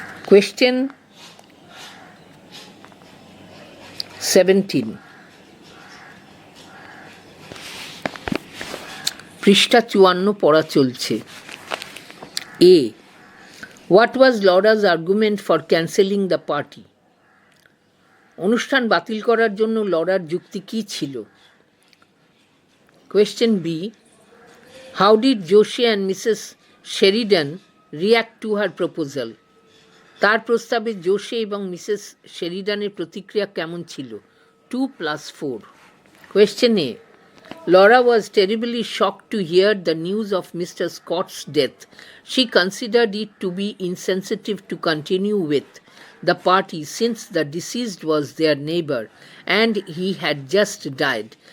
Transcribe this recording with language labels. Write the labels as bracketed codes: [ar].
[en] Question 17, [bn] পৃষ্ঠা 54 পড়া চলছে। [en] A. What was Laura's argument for cancelling the party? [bn] অনুষ্ঠান বাতিল করার জন্য লরার যুক্তি কী ছিল? [en] Question B. How did Josie and Mrs. Sheridan react to her proposal? [bn] তার প্রস্তাবে জোশে এবং মিসেস শেরিডানের প্রতিক্রিয়া কেমন ছিল? [en] 2+4. Question A. Laura was terribly shocked to hear the news of Mr. Scott's death. She considered it to be insensitive to continue with. the party since the deceased was their neighbor and he had just died.